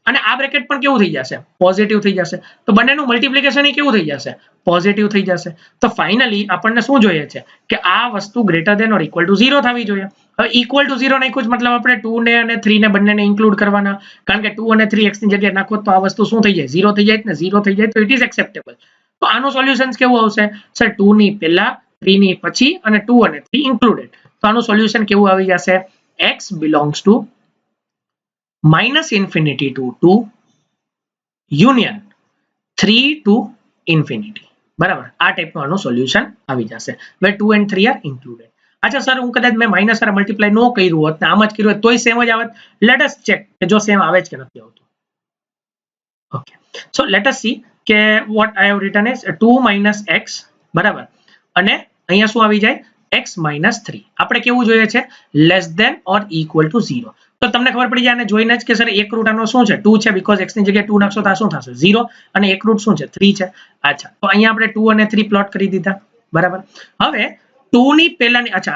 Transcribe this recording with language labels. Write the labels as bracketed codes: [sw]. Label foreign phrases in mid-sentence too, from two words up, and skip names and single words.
[gu] અને આ બ્રેકેટ પણ કેવું થઈ જશે પોઝિટિવ થઈ જશે તો બંનેનું મલ્ટિપ્લિકેશન એ કેવું થઈ જશે પોઝિટિવ થઈ જશે તો ફાઇનલી આપણને શું જોઈએ છે કે આ વસ્તુ [en] greater than or equal to 0 [gu] થવી જોઈએ હવે [en] equal to 0 [gu] નાખ્યું જ મતલબ આપણે 2 ને અને 3 ને બંનેને ઇન્ક્લુડ કરવાના કારણ કે 2 અને 3 x ની જગ્યાએ નાખો તો આ વસ્તુ શું થઈ જાય 0 થઈ જાય ને 0 થઈ જાય તો [en] it is acceptable [gu] તો આનું સોલ્યુશન કેવું આવશે સર 2 ની પહેલા 3 ની પછી અને 2 અને 3 ઇન્ક્લુડેડ તો આનું સોલ્યુશન કેવું આવી જશે [en] x belongs to -infinity to 2 union 3 to infinity [gu] બરાબર આ ટાઈપનું આનું સોલ્યુશન આવી જશે [en] where 2 and 3 are included [gu] અચ્છા સર હું કદાચ મેં માઇનસ અને મલ્ટીપ્લાય નો કર્યું હોત ને આમ જ કર્યું હોત તોય સેમ જ આવત [en] let us check [gu] કે જો સેમ આવે છે કે નથી આવતું [en] okay so let us see કે what I have written is 2 - [gu] x બરાબર અને અહીંયા શું આવી જાય x - 3 આપણે કેવું જોઈએ છે [en] less than or equal to 0 [gu] તો તમને ખબર પડી જાય અને જોઈને જ કે સર એક રૂટ આનો શું છે 2 છે બીકોઝ x ની જગ્યાએ 2 નાખશો તો આ શું થશે 0 અને એક રૂટ શું છે 3 છે અચ્છા તો અહીંયા આપણે 2 અને 3 પ્લોટ કરી દીધા બરાબર હવે 2 ની પહેલાની અચ્છા